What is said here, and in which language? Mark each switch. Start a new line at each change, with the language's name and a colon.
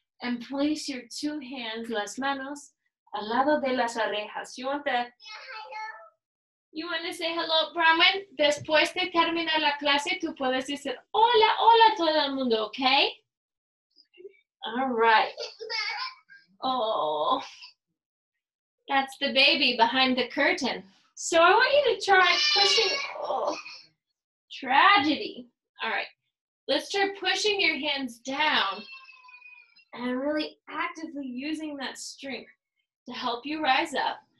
English: And place your 2 hands,
Spanish: las manos, al lado de las orejas.
English: You want to say hello, Brahman?
Spanish: Después de terminar la clase, tú puedes decir hola, hola a todo el mundo, okay?
English: All right. Oh, that's the baby behind the curtain. So I want you to try pushing, oh, tragedy. All right, let's try pushing your hands down and really actively using that strength to help you rise up.